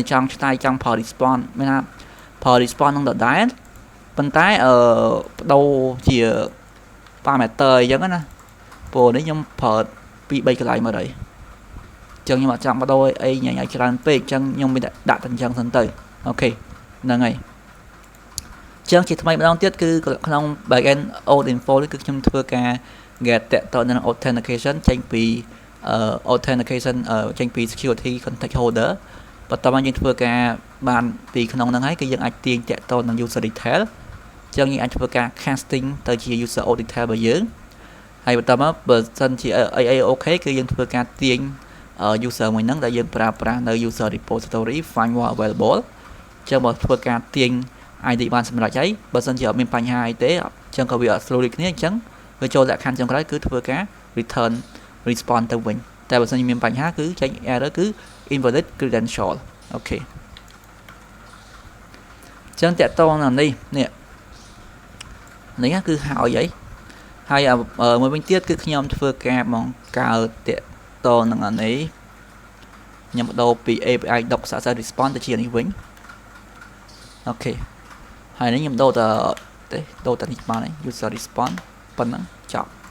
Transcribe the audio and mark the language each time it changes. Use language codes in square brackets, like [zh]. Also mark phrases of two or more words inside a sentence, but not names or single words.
[km] ចង់ឆ្នៃចង់ផល response មានថាផល response នឹងដដែលប៉ុន្តែបដូរជា parameter អញ្ចឹងណាព្រោះនេះខ្ញុំប្រើ2 3កន្លែងមកហើយអញ្ចឹងខ្ញុំអត់ចង់បដូរអីញ៉ៃឲ្យច្រើនពេកអញ្ចឹងខ្ញុំមានតែដាក់តែអញ្ចឹងសិ នទៅអូខេហ្នឹងហើយអញ្ចឹងជាថ្មីម្ដងទៀតគឺក្នុង [en] backend old info [km] នេះគឺខ្ញុំធ្វើការ get តទៅនឹង authentication ចេញពី authentication ចេញពី [en] security contact holder [km] បន្ទាប់មកយើង ធ្វើការបានពីក្នុងហ្នឹងហើយគឺយើងអាចទាញតទៅនឹង [en] user detail [km] អញ្ចឹងយើងអាចធ្វើការ casting ទៅជា [en] user detail [km] របស់យើង ហើយបន្ទាប់មកបើសិនជាអីអូខេគឺយើងធ្វើការទាញ user មួយហ្នឹងដែលយើងប្រើប្រាស់នៅ [en] user repository find one available [km] អញ្ចឹងបើធ្វើការទាញ ID បានសម្រាប់ហើយបើសិនជាអត់មានបញ្ហាអីទេអញ្ចឹងក៏វាអត់ស្រួលដូចគ្នាអញ្ចឹងវាចូលលក្ខខណ្ឌចុងក្រោយគឺធ្វើការ [en] return response [km] ទៅវិញតែបើសិនជាមានបញ្ហាគឺចេញ error គឺ [en] invalid credential [km] អូខេ អញ្ចឹងតកតងនឹងនេះគឺហើយមួយវិញទៀតគឺខ្ញុំធ្វើការបង្កើតតកតងនឹងអានេះខ្ញុំបដូរពី [en] API doc success response [km] ទៅជានេះវិញអូខេហើយនេះខ្ញុំដូរតែនេះបានហើយ [en] user response [km] ប៉ុណ្ណឹងចប់